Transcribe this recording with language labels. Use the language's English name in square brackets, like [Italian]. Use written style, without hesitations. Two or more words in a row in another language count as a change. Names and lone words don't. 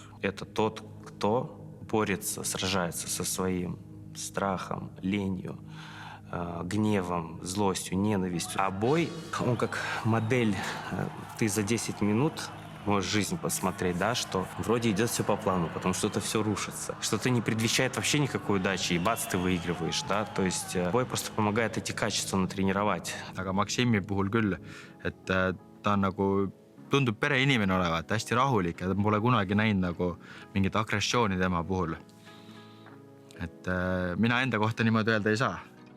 [Russian] Это тот, кто борется, сражается со своим страхом, ленью, гневом, злостью, ненавистью. А бой, он как модель. Ты за 10 минут можешь жизнь посмотреть, да, что вроде идет все по плану, потом что-то все рушится, что-то не предвещает вообще никакой удачи, и бац, ты выигрываешь, да, то есть бой просто помогает эти качества натренировать. [Estonian] Aga Maksimi puhul küll, et ta on nagu, tundub pereinimene olevat, hästi rahulik ja pole kunagi näinud nagu mingit agressiooni tema puhul. Et mina enda kohta niimoodi öelda ei saa.